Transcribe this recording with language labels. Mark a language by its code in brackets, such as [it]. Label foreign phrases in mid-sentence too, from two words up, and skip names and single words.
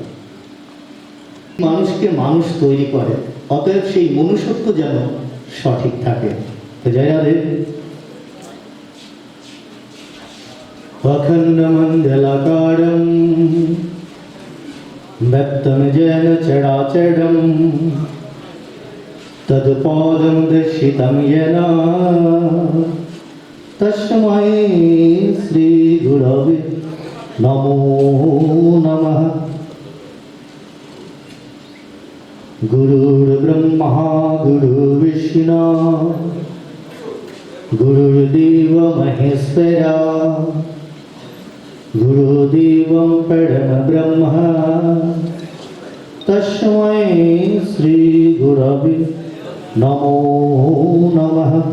[bn] মানুষকে মানুষ তৈরি করে, অতএব সেই মনুষ্যত্ব যেন সঠিক থাকে। তো জয় রাধে। [sa] অখণ্ড মণ্ডলাকারম ব্যক্তম যেন চরাচরম তৎপদং দর্শিতং येन তস্मै শ্রী গুরবে নমো নমঃ। গুরুর ব্রহ্মা গুরুর্বিষ্ণু গুরুর্দেব মহেশ্বরা গুরুদেবং পরম ব্রহ্ম তস্मै শ্রী গুরবে নমো নমঃ।